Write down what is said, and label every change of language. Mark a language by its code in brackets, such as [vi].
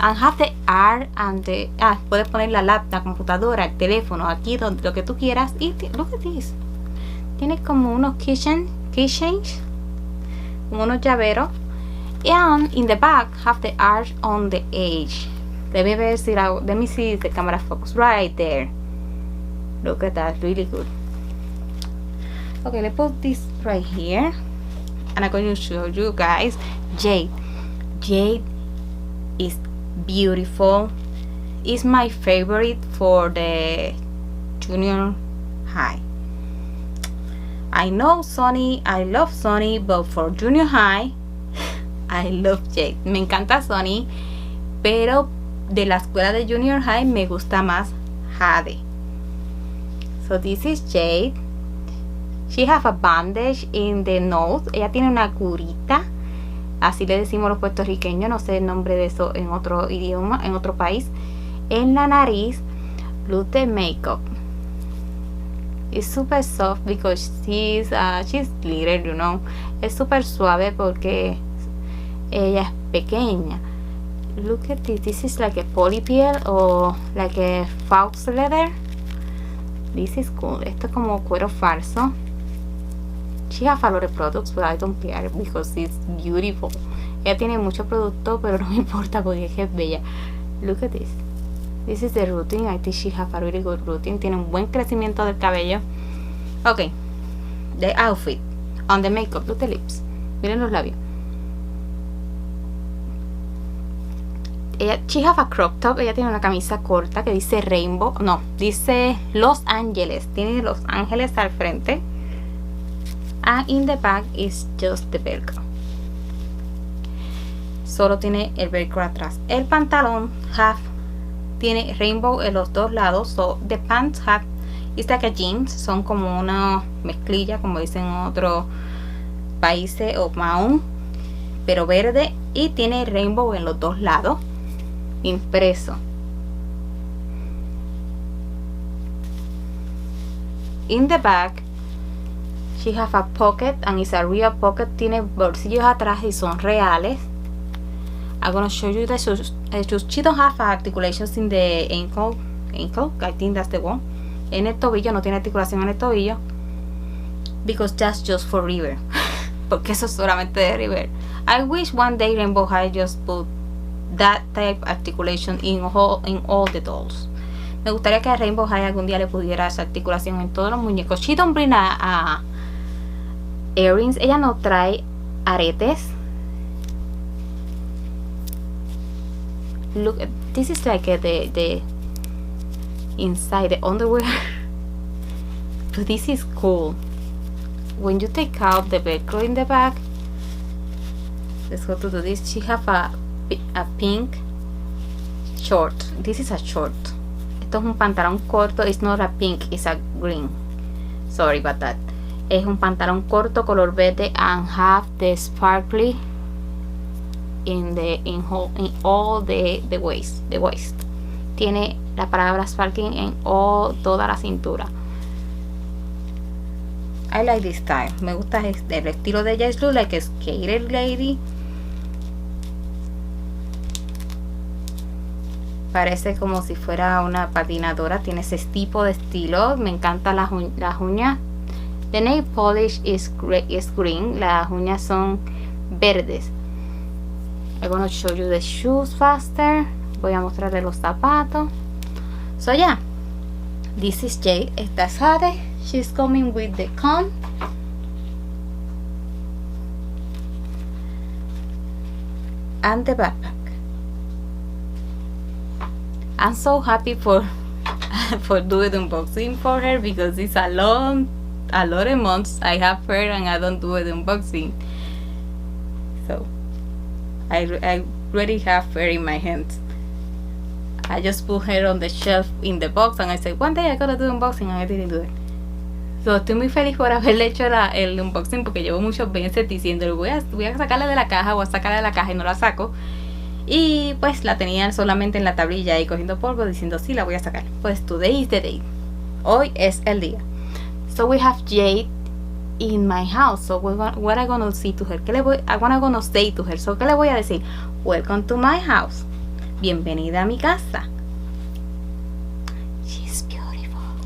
[en] And have the R and the [es] puedes poner la computadora, el teléfono aquí donde lo que tú quieras. Y [en] look at this. [es] Tiene como unos keychains, como unos llaveros. [en] And in the back have the R on the edge. Let me see the camera focus right there. Look at that, really good. Okay, let's put this right here. And I'm going to show you guys Jade. Jade is beautiful. It's my favorite for the junior high. I know Sony, I love Sony, but for junior high, I love Jade. [es] Me encanta Sony, pero de la escuela de junior high me gusta más Jade. [en] So this is Jade. She have a bandage in the nose. [es] Ella tiene una curita. Así le decimos los puertorriqueños. No sé el nombre de eso en otro idioma, en otro país. En la nariz. [en] Look the makeup. It's super soft because she's little, you know. [es] Es super suave porque ella es pequeña. [en] Look at this. This is like a polypiel or like a false leather. This is cool. [es] Esto es como cuero falso. [en] She has a lot of products, but I don't care because it's beautiful. [es] Ella tiene mucho producto, pero no me importa porque es que es bella. [en] Look at this. This is the routine. I think she has a really good routine. [es] Tiene un buen crecimiento del cabello. [en] Ok. The outfit. On the makeup. Look at the lips. [es] Miren los labios. [en] She has a crop top. [es] Ella tiene una camisa corta que dice Rainbow. No, dice Los Ángeles. Tiene Los Ángeles al frente. [en] And in the back is just the velcro. [es] Solo tiene el velcro atrás. El pantalón tiene rainbow en los dos lados. [en] So the pants it's like a jeans. [es] Son como una mezclilla, como dicen en otros países, o mahón, pero verde. Y tiene rainbow en los dos lados, impreso. [en] In the back she have a pocket, and it's a real pocket. [es] Tiene bolsillos atrás y son reales. [en] I'm gonna show you the shoes. She don't have articulations in the ankle. I think that's the one. [es] En el tobillo, no tiene articulación en el tobillo. [en] Because that's just for River. [es] Porque eso es solamente de River. [en] I wish one day Rainbow High just put that type articulation in all the dolls. [es] Me gustaría que a Rainbow High algún día le pudiera esa articulación en todos los muñecos. [en] She don't bring a earrings. [es] Ella no trae aretes. [en] Look, this is like the inside the underwear. But this is cool. When you take out the velcro in the back, let's go to do this. She have a pink short. This is a short. [es] Esto es un pantalón corto. [en] It's not a pink, it's a green. Sorry about that. [es] Es un pantalón corto color verde [en] and have the sparkly in all the waist. [es] Tiene la palabra sparkling en toda la cintura. [en] I like this style. [es] Me gusta el estilo de ella. [en] Es like a skater lady. [es] Parece como si fuera una patinadora. Tiene ese tipo de estilo. Me encantan las uñas. [en] The nail polish is green. [es] Las uñas son verdes. [en] I'm gonna show you the shoes faster. [es] Voy a mostrarle los zapatos. [en] So yeah, this is Jade. [es] Esta es Jade. [en] She's coming with the comb. And the backpack. I'm so happy for doing the unboxing for her because it's a lot of months I have her and I don't do the unboxing. So I already have her in my hands. I just put her on the shelf in the box and I said one day I gotta do unboxing and I didn't do it. [es] So estoy muy feliz por haberle hecho el unboxing porque llevo muchos meses diciendo voy a sacarla de la caja, voy a sacarla de la caja y no la saco. Y pues la tenía solamente en la tablilla y cogiendo polvo diciendo sí, la voy a sacar. Pues [en] today is the day. [es] Hoy es el día. [en] So we have Jade in my house. So what I'm gonna say to her? Gonna say to her? So [es] ¿qué le voy a decir? [en] Welcome to my house. [es] Bienvenida a mi casa. [en] She's beautiful.